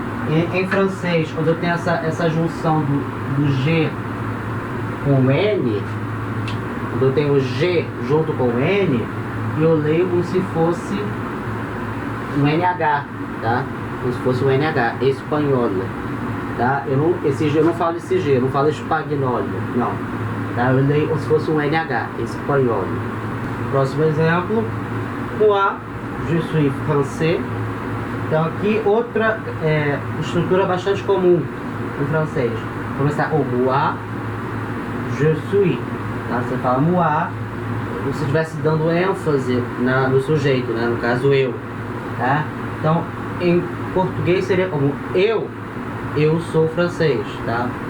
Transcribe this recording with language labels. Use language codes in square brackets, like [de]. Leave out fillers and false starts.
[pt] Em francês, quando eu tenho essa junção do G com N, quando eu tenho o G junto com o N, eu leio como se fosse um NH, tá? Como se fosse um NH, espanhol, tá? Esse G, eu não falo esse G, eu não falo espanhol, não, tá? Eu leio como se fosse um NH, espanhol. Próximo exemplo, [fr] moi, je suis français. [pt] Então aqui outra estrutura bastante comum no francês. Começar com [fr] moi, je suis, [pt] tá? Você fala moi, como se estivesse dando ênfase no sujeito, né? No caso eu, tá? Então em português seria como eu sou francês, tá?